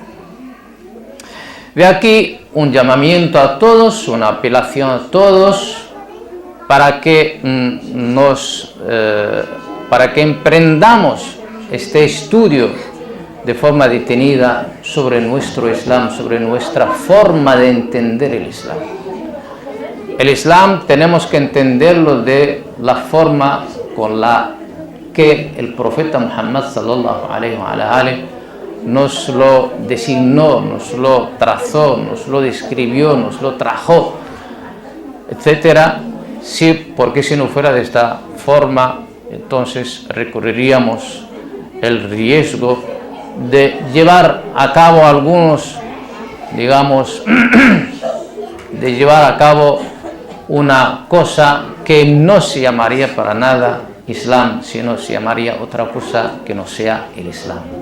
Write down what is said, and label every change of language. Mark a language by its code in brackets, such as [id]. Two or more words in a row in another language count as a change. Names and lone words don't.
[es] De aquí un llamamiento a todos, una apelación a todos para que emprendamos este estudio de forma detenida sobre nuestro Islam, sobre nuestra forma de entender el Islam. El Islam tenemos que entenderlo de la forma con la que el profeta Muhammad [ar] صلى الله عليه وآله [es] nos lo designó, nos lo trazó, nos lo describió, nos lo trajo, etcétera. Sí, porque si no fuera de esta forma, entonces recurriríamos el riesgo de llevar a cabo algunos, digamos, de llevar a cabo una cosa que no se llamaría para nada Islam, sino se llamaría otra cosa que no sea el Islam.